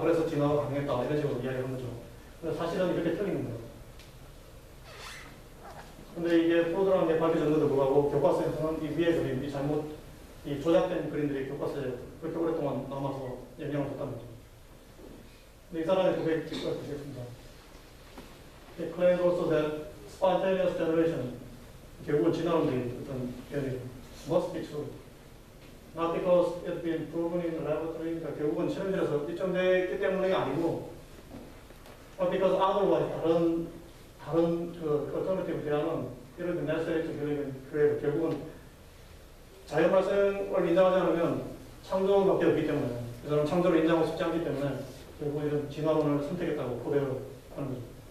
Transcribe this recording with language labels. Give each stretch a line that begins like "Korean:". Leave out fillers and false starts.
Korean: 그래서 진화가 가능했다. 이런 식으로 이야기하는 거죠. 근데 사실은 이렇게 틀린 겁니다. 근데 이게 프로드라는 게 밝혀졌는데도 불구하고 교과서에서는 이 위에 그림, 이 조작된 그림들이 교과서에 그렇게 오랫동안 남아서 영향을 줬답니다. 근데 이 사람의 고백을 드리겠습니다.
English: It claims also that spontaneous generation,
Korean: 결국은 진화론적인 어떤 견해,
English: must be true. Not because it's been proven in the laboratory,
Korean: 그러니까 결국은 실험실에서 입증되기 때문이 아니고,
English: but because otherwise
Korean: 다른 그 alternative 대안은 예를 들면
English: necessary to
Korean: 결국은 자연 발생을 인정하지 않으면 창조밖에 없기 때문에 그 사람 창조를 인정하고 싶지 않기 때문에 결국 이런 진화론을 선택했다고 고백을 하는 거죠.